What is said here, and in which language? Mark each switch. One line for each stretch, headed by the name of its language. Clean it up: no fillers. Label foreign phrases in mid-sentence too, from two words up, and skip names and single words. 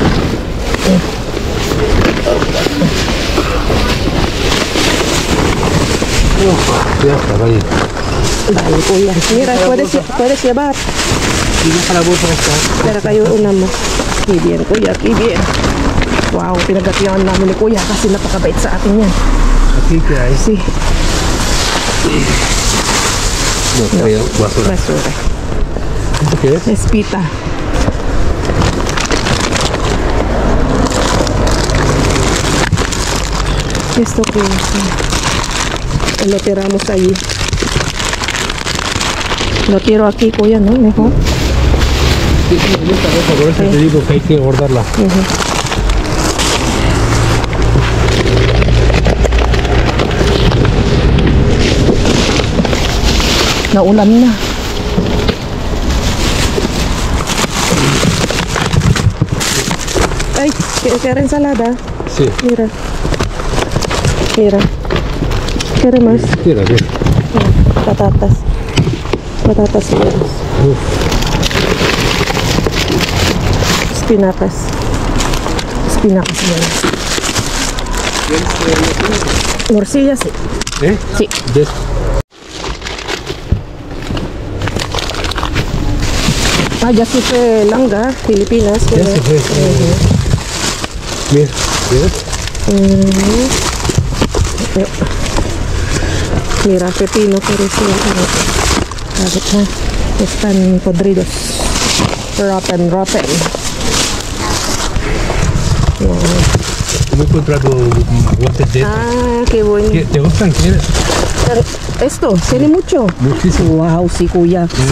Spanish: Ya está, vale. Dale, Kuya. Mira, puedes llevar. Y deja la bolsa esta.
Filipino: Pero kayo una mo.
Spanish: Qué bien, Kuya. Qué bien.
Filipino: Wow, pinagatiyan namin ni Kuya kasi napakabait sa atin yan.
Spanish: Aquí que hay. Sí, No, traía basura. basura. ¿Esto qué es? Espita. Esto que es, lo tiramos allí. Lo tiro aquí, Kuya, ¿no? Mejor. Sí, sí, en esta bolsa, por eso te digo que hay que guardarla. Ujú.
Filipino: Naulan na. Ay, kaya ensalada.
Spanish: Sí. Mira. Mira. ¿Quieres más? Mira, mira. Patatas. Patatas fritas. Uf. Espinacas. Espinacas. Morcilla, sí. ¿Eh? Sí. ¿Ves? Ah, ya se fue Langa, Filipinas. Ya se fue. Mira, ¿ves? Mira, pepino, pero sí.
Filipino: Bakit na?
Spanish: Están podridos.
English: Rotten. Wow.
Spanish: He encontrado guantes de estos. Ah, qué bueno. ¿Te gustan? ¿Quieres? Esto, tiene mucho. Muchísimo. Wow, sí, Kuya. Sí.